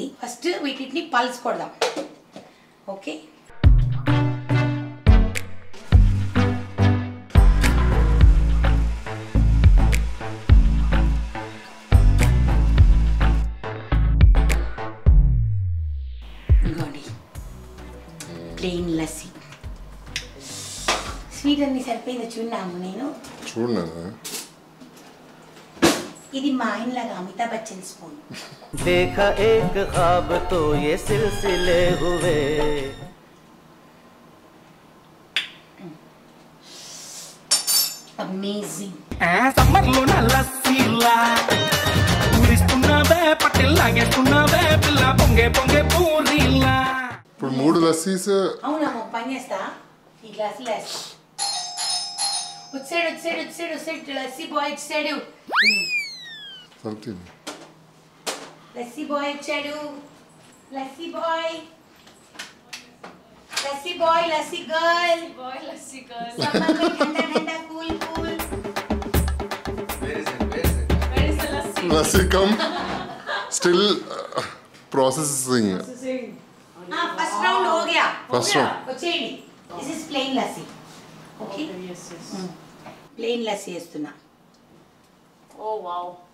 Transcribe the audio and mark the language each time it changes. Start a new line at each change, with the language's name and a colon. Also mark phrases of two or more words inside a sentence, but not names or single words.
Telugu: ఫస్ట్ వీటిని పల్స్ కొడదాం. ఓకే, ఇంకోండి
English: plain lassi.
Telugu: స్వీట్ అన్ని సరిపోయిందో చూడన్నాము. నేను ఇది మా ఆయనలాగా అమితాబ్ బచ్చన్ స్పూన్.
Hindi: देखा एक ख्वाब तो ये सिलसिले हुए.
Telugu: అమేజింగ్. సమ్మర్లో లస్సీలా ఊరిస్తున్నావే, పట్టెల్లాగేస్తున్నావే పిల్ల, పొంగే పూరీలా. ఇప్పుడు 3 లస్సీస్. అవునమ్మా, పని చేస్తా. ఈ గ్లాసులు వేస్తా. వచ్చాడు
English: lassi boy
Telugu: వచ్చాడు.
English: lassi boy
Telugu: వచ్చాడు.
English: lassi boy, lassi girl.
Hindi: సమ్మర్ में ठंडा कूल.
English: lassi come still processing. first round
Hindi: हो गया.
Telugu: వచ్చేయండి.
English: this is plain lassi. okay, plain lassi వేస్తున్నా.
Telugu: ఓ వావ్.